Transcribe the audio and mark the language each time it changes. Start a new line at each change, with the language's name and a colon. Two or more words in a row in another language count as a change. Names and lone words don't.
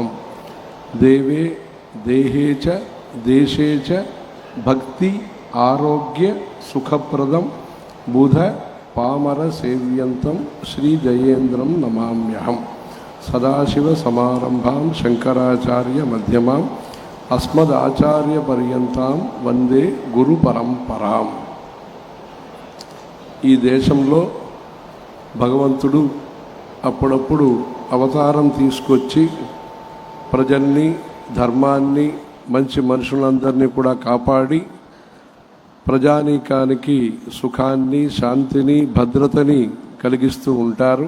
Sanskrit: देवे देहे च देशे च भक्ति आरोग्य सुखप्रदं बुध पामर सेव्यन्तं श्री जयेन्द्रं नमाम्यहम्। सदाशिव समारंभां शंकराचार्य मध्यमां अस्मदाचार्य पर्यन्तां वंदे गुरु परंपरां।
Telugu: ఈ దేశంలో భగవంతుడు అప్పుడప్పుడు అవతారం తీసుకొచ్చి ప్రజల్ని ధర్మాన్ని మంచి మనుషులందరినీ కూడా కాపాడి ప్రజానీకానికి సుఖాన్ని శాంతిని భద్రతని కలిగిస్తూ ఉంటారు.